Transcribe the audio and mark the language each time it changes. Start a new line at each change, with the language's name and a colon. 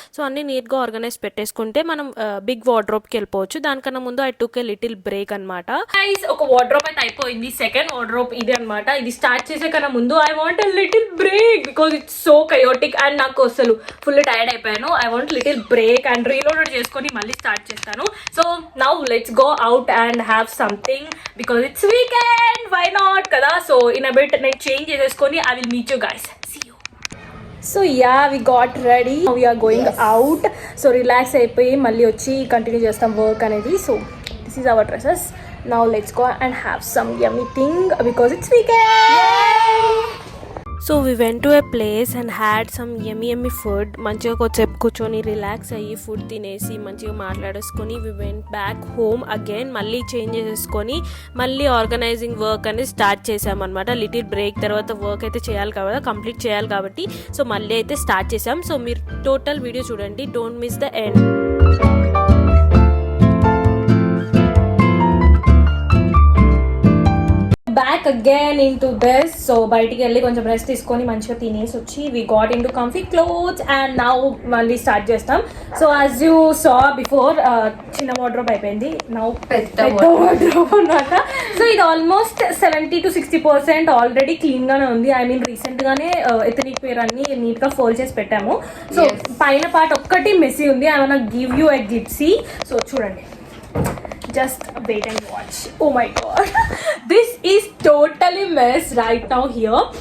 Telugu: So అన్ని నీట్గా organise పెట్టేసుకుంటే మనం బిగ్ వార్డ్రోబ్కి వెళ్ళిపోవచ్చు. దానికన్నా ముందు
English: I took a little break
Telugu: అనమాట. గైస్ ఒక వార్డ్రోబ్ అయితే అయిపోయింది. సెకండ్ వార్డ్రోబ్ ఇది అనమాట. ఇది స్టార్ట్ చేసే కన్నా ముందు
English: I want a little break because it's so chaotic and
Telugu: నాకు అసలు ఫుల్ టైర్డ్ అయిపోయాను.
English: I want little break and
Telugu: reload చేసుకొని మళ్ళీ స్టార్ట్ చేస్తాను.
English: So now let's go out and have something because it's weekend, why not kada. So in a bit net change cheskoni I will meet you guys. See you. So yeah, we got ready, now we are going out.
Telugu: So relax అయిపోయి మళ్ళీ వచ్చి continue చేస్తాం work అనేది.
English: So this is our dresses. Now let's go and have some yummy thing because it's weekend. So we went to a place and had some yummy food.
Telugu: మంచిగా కొద్దిసేపు కూర్చొని relax అయ్యి food తినేసి మంచిగా మాట్లాడేసుకొని
English: We went back home again.
Telugu: మళ్ళీ change చేసేసుకొని మళ్ళీ organising work అనేది స్టార్ట్ చేసామన్నమాట. లిటిల్ బ్రేక్ తర్వాత వర్క్ అయితే చేయాలి కదా, కంప్లీట్ చేయాలి కాబట్టి. సో మళ్ళీ అయితే స్టార్ట్ చేసాం. సో మీరు టోటల్ వీడియో చూడండి,
English: Don't miss the end. Back again into this. So
Telugu: బయటికి వెళ్ళి కొంచెం రెస్ట్ తీసుకొని మంచిగా తినేసి వచ్చి
English: we got into comfy clothes and now
Telugu: మళ్ళీ స్టార్ట్ చేస్తాం.
English: so as you saw before
Telugu: చిన్న వార్డ్రోబ్ అయిపోయింది,
English: now
Telugu: పెద్ద వార్డ్రోబ్ అన్నమాట. సో ఇది ఆల్మోస్ట్ 70 to 60% ఆల్రెడీ క్లీన్ గానే ఉంది. ఐ మీన్ రీసెంట్ గానే ఎథనిక్ వేర్ అన్ని నీట్ గా ఫోల్డ్ చేసి పెట్టాము. సో పైన పార్ట్ ఒక్కటి మెస్సీ ఉంది.
English: I want give you a gypsy. So చూడండి, just wait and watch. Oh my god, this is totally mess right now here.